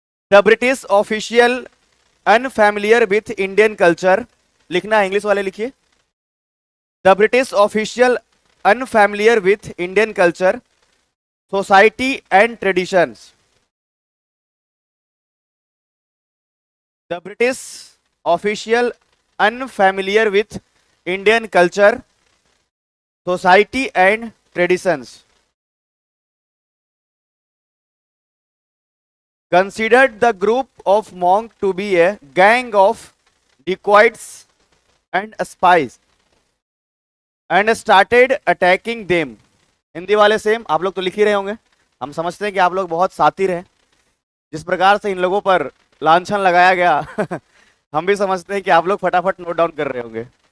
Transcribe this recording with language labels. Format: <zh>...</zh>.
<en>The British official unfamiliar with Indian culture, लिखना है English वाले लिखिए। The British official unfamiliar with Indian culture, society and traditions. The British official unfamiliar with Indian culture, society and traditions, considered the group of monks to be a gang of dacoits and spies and started attacking them।</en> <hi>Hindi वाले same, आप लोग तो लिख ही रहे होंगे। हम समझते हैं कि आप लोग बहुत शातिर हैं। जिस प्रकार से इन लोगों पर लांछन लगाया गया हम भी समझते हैं कि आप लोग फटाफट नोट डाउन कर रहे होंगे।</hi>